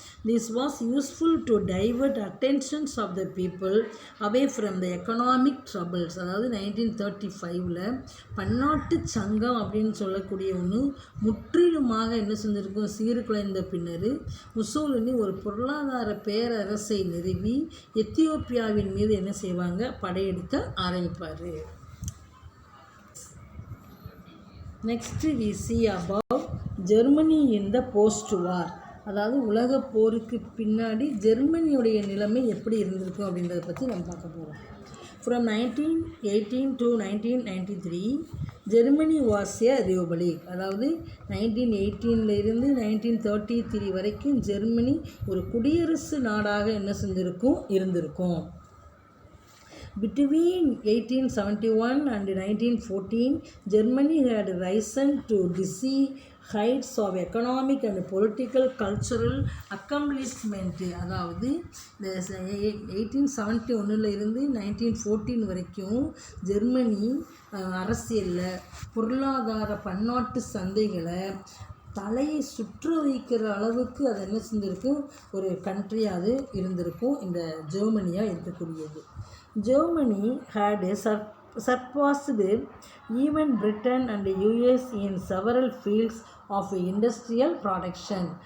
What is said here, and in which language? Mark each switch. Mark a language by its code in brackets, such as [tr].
[en] This was useful to divert attentions of the people away from the economic troubles. [ta] அதாவது 1935 பன்னாட்டு சங்கம் அப்படின்னு சொல்லக்கூடிய ஒன்று முற்றிலுமாக என்ன செஞ்சிருக்கும், சீர்குலைந்த பின்னர் முசோலினி ஒரு பொருளாதார பேரரசை நிறுவி எத்தியோப்பியாவின் மீது என்ன செய்வாங்க, படையெடுக்க ஆரம்பிப்பார். [en] Next we see about Germany in the post-war. [ta] அதாவது உலக போருக்கு பின்னாடி ஜெர்மனியுடைய நிலைமை எப்படி இருந்திருக்கும் அப்படின்றத பற்றி நம்ம பார்க்க போகிறோம். [en] From 1918 to 1993 Germany was a republic. [ta] அதாவது 1918 1933 வரைக்கும் ஜெர்மனி ஒரு குடியரசு நாடாக என்ன செஞ்சுருக்கும், இருந்திருக்கும். [en] Between 1871 and 1914, Germany had risen to dizzy heights of economic and political cultural accomplishment. [ta] அதாவது இந்த 1871 இருந்து 1914 வரைக்கும் ஜெர்மனி அரசியலில் பொருளாதார பன்னாட்டு சந்தைகளை தலையை சுற்ற வைக்கிற அளவுக்கு அது என்ன செஞ்சுருக்கும், ஒரு கண்ட்ரியாக இருந்திருக்கும் இந்த ஜெர்மனியாக இருக்கக்கூடியது. [en] Germany had surpassed even Britain and US in several fields of industrial production.